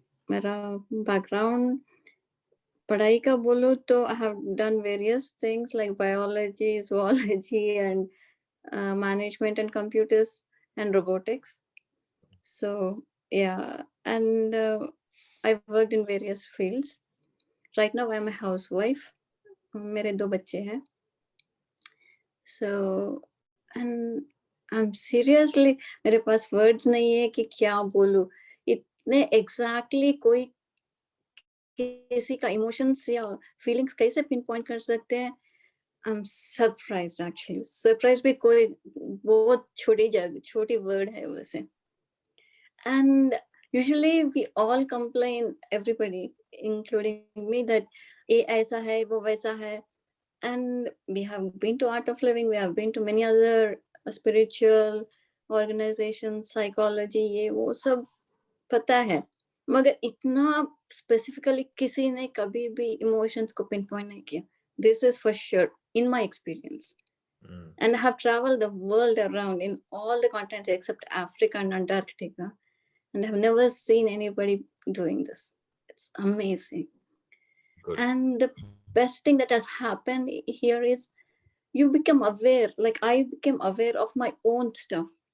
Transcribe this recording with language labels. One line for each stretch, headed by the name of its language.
Hindi: मेरा background पढ़ाई का बोलो तो
English: I have done various things like biology, zoology, and management and computers and robotics. So yeah, and I've worked in various fields. Right now, I'm a housewife.
Hindi: मेरे 2 बच्चे हैं.
English: So and I'm seriously
Hindi: मेरे पास words नहीं है कि क्या बोलूं. इतने exactly कोई किसी का emotions या feelings कैसे pinpoint कर सकते हैं.
English: I'm surprised actually.
Hindi: Surprised भी कोई बहुत छोटी word है वैसे.
English: And usually we all complain, everybody, including me, that
Hindi: ये ऐसा है, वो वैसा है.
English: And we have been to Art of Living, we have been to many other spiritual organizations, psychology,
Hindi: ये वो सब पता है. मगर इतना specifically किसी ने कभी भी emotions को pinpoint नहीं किया.
English: This is for sure, in my experience. And I have traveled the world around in all the continents except Africa and Antarctica. And I've never seen anybody doing this. It's amazing. Good. And the best thing that has happened here is you become aware, like I became aware of my own stuff.